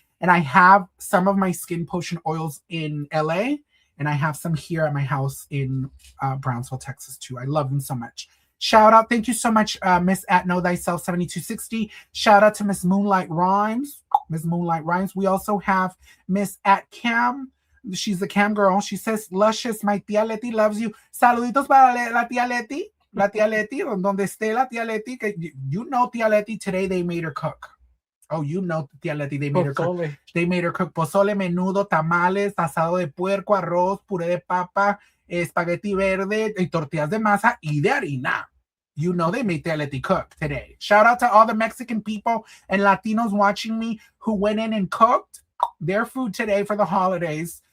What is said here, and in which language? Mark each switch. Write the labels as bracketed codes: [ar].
[en] And I have some of my Skin Potion oils in LA and I have some here at my house in Brownsville, Texas too. I love them so much. Shout out. Thank you so much, Miss at Know Thyself 7260. Shout out to Miss Moonlight Rhymes. Miss Moonlight Rhymes. We also have Miss at Cam. She's the Cam girl. She says, Luscious, my tía Leti loves you. [es] Saluditos para la tía Leti. La tía Leti, donde esté la tía Leti. [en] You know tía Leti, today they made her cook. Oh, you know tía Leti, they made her cook. They made her cook [es] pozole, menudo, tamales, asado de puerco, arroz, puré de papa, espagueti verde, y tortillas de masa y de harina. [en] You know they made tía Leti cook today. Shout out to all the Mexican people and Latinos watching me who went in and cooked their food today for the holidays.